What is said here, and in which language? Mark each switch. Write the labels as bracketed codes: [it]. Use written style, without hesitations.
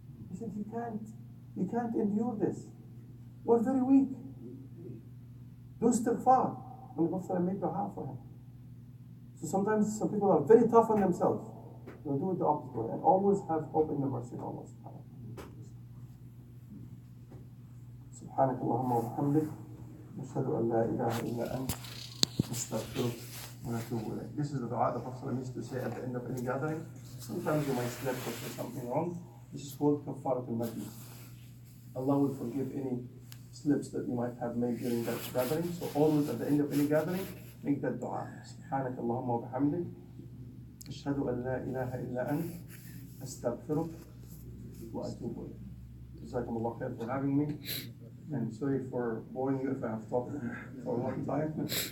[en] He said, you can't endure this. We're very weak. Do istighfar. And the Prophet ﷺ made dua for him. So sometimes some people are very tough on themselves. They'll do it the opposite way and always have hope in the mercy of Allah subhanahu wa ta'ala. [ar] سبحانك اللهم وبحمدك نشهد أن لا إله إلا أنت نستغفرك ونتوب إليك. [en] This is the dua the Prophet used to say at the end of any gathering. Sometimes you might slip or say something wrong. This is called kafarat al-majlis. Allah will forgive any slips that you might have made during that gathering. So always at the end of any gathering, make that dua. [ar] سبحانك اللهم وبحمدك أشهد أن لا إله إلا أنت أستغفرك وأتوب إليك. جزاكم الله خير [en] for having me. And sorry for boring you if I have talked for a long time.